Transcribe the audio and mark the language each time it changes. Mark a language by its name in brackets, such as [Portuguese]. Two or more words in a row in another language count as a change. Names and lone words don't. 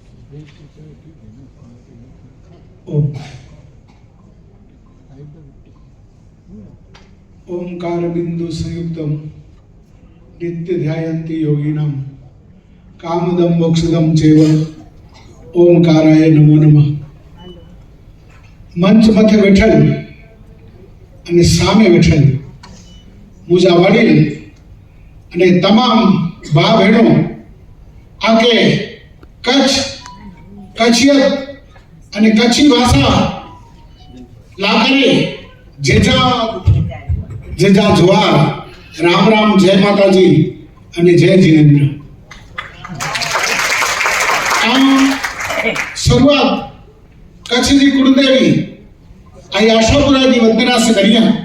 [Sanskrit] ओम ओंकार बिंदु संयुक्तम नित्य ध्यायन्ति योगिनां कामदम मोक्षदम चैव ओंकाराय नमो नमः। [Kachhi] મંચ માથે બેઠેલ અને સામે બેઠેલ મુજા વડીલ અને તમામ ભા બહેનો આ કે કચ્છ કચ્છિયત અને કચ્છી ભાષા લાગણી જેજા જેજા જુવાર રામ રામ જય માતાજી અને જય જીનેન્દ્ર। શરૂઆત કચ્છની કુળદેવી આ આશાપુરાની વંદના से करिया।